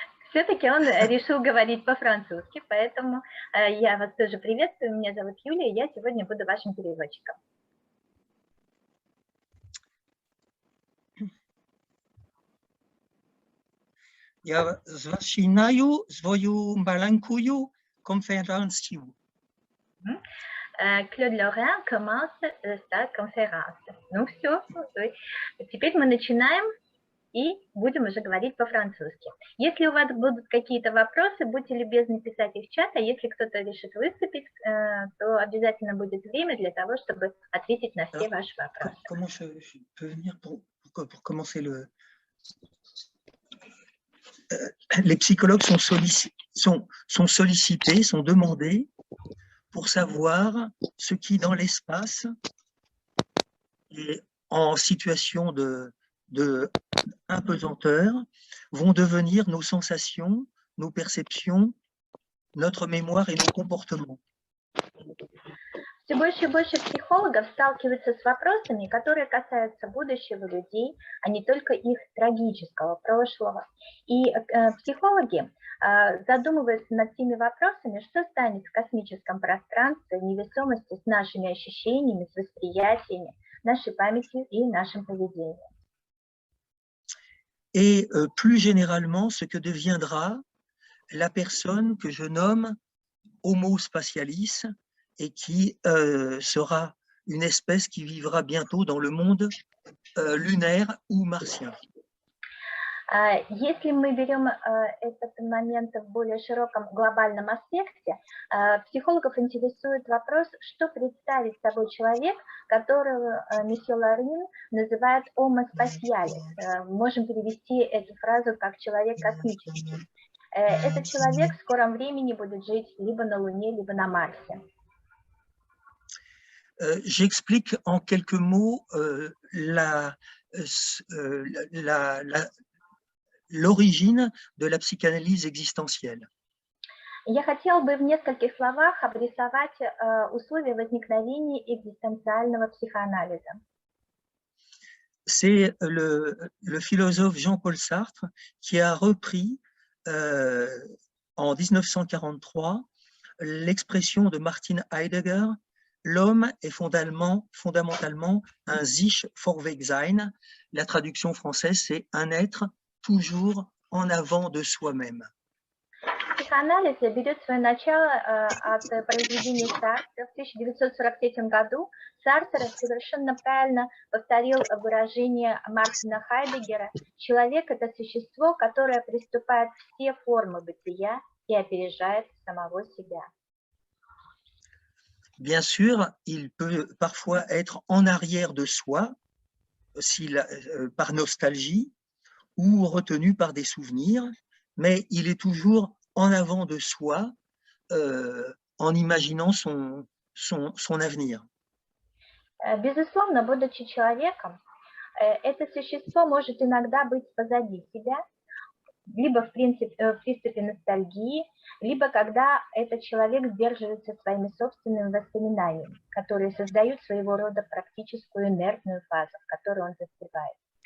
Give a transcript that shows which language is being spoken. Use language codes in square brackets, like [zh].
[ru] Все-таки он решил говорить по-французски, поэтому я вас тоже приветствую, меня зовут Юлия, я сегодня буду вашим переводчиком. Я начинаю свою маленькую конференцию. [fr] Клод Лоран commence sa conférence. [ru] Ну все, теперь мы начинаем и будем уже говорить по-французски. Если у вас будут какие-то вопросы, будьте любезны писать их в чат, а если кто-то решит выступить, то обязательно будет время для того, чтобы ответить на все ваши вопросы. [fr] Comment je peux venir pour commencer le... Les psychologues sont sollicités, sont demandés pour savoir ce qui, dans l'espace, et en situation de impesanteur, vont devenir nos sensations, nos perceptions, notre mémoire et nos comportements. [ru] Все больше и больше психологов сталкиваются с вопросами, которые касаются будущего людей, а не только их трагического прошлого. И психологи задумываются над теми вопросами, что станет в космическом пространстве, невесомости с нашими ощущениями, с восприятиями, нашей памятью и нашим поведением. [fr] Et plus généralement, ce que deviendra la personne que je nomme Homo spatialis, et qui sera une espèce qui vivra bientôt dans le monde lunaire ou martien. [ru] Если мы берем этот момент в более широком глобальном аспекте, психологов интересует вопрос, что представит собой человек, которого месье Лорин называет Homo spatialis. Можем перевести эту фразу как «человек космический». Этот человек в скором времени будет жить либо на Луне, либо на Марсе. [fr] J'explique en quelques mots l'origine de la psychanalyse existentielle. [ru] Я хотела бы в нескольких словах обрисовать условия возникновения экзистенциального психоанализа. [fr] C'est le philosophe Jean-Paul Sartre qui a repris en 1943 l'expression de Martin Heidegger: l'homme est fondamentalement un [de] sich Vorwegsein. [fr] La traduction française, c'est un être toujours en avant de soi-même. [ru] Психоанализ берет свое начало от произведения Сартра. В 1943 году Сартр совершенно правильно повторил выражение Мартина Хайдеггера: «Человек – это существо, которое приступает все формы бытия и опережает самого себя». [fr] Bien sûr, il peut parfois être en arrière de soi, par nostalgie, ou retenu par des souvenirs, mais il est toujours en avant de soi, en imaginant son avenir. [ru] Безусловно, будучи человеком, это существо может иногда быть позади себя, либо в приступе ностальгии, либо когда этот человек сдерживается своими собственными воспоминаниями, которые создают своего рода практическую инертную фазу, в которой он застревает.